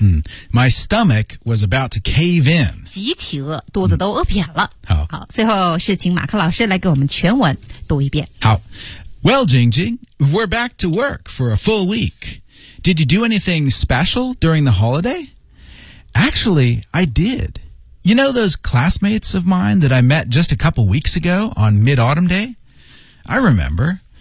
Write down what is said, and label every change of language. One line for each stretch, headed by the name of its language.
English: 嗯 ，my stomach was about to cave in，
Chinese: 极其饿，肚子都饿扁了。嗯、好，好，最后是请马克老师来给我们全文。
English: How? Well, Jingjing, we're back to work for a full week. Did you do anything special during the holiday? Actually, I did. You know those classmates of mine that I met just a couple weeks ago on Mid-Autumn Day? I remember.